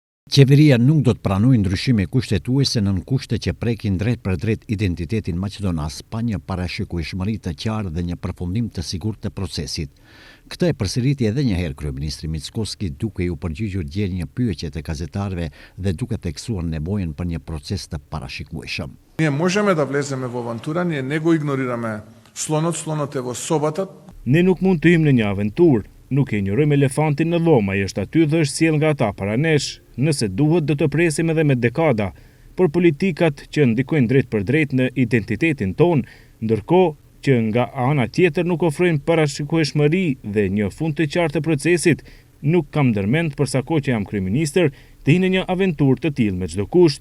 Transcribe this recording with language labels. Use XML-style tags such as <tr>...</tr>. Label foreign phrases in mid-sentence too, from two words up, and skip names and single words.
<sq>Qeveria nuk do të pranojë ndryshime kushtetuese nën kushte që prekin drejt për drejt identitetin maqedonas pa një parashikueshmëri të qartë dhe një përfundim të sigurt të procesit. Këtë e përsëriti edhe një herë kryeministri Mickoski duke u përgjigjur dje një pyetje të gazetarëve dhe duke theksuar nevojën për një proces të parashikueshëm.</sq> <mk>Ние можеме да влеземе во авантура, ние не го игнорираме слонот е во собата.</mk> <sq>Ne nuk mund të hymë në një aventurë, nuk e injorojmë elefantin në dhomë, ai është aty dhe është sjell nga ata para nesh. Nëse duhet do të presim edhe me dekada, por politikat që ndikojnë drejt për drejt në identitetin ton, ndërkohë që nga ana tjetër nuk ofrojnë parashikueshmëri dhe një fund të qartë të procesit, nuk kam ndërmend përsa kohë që jam kryeministër të hinë në një aventurë të tillë me çdo kusht.</sq>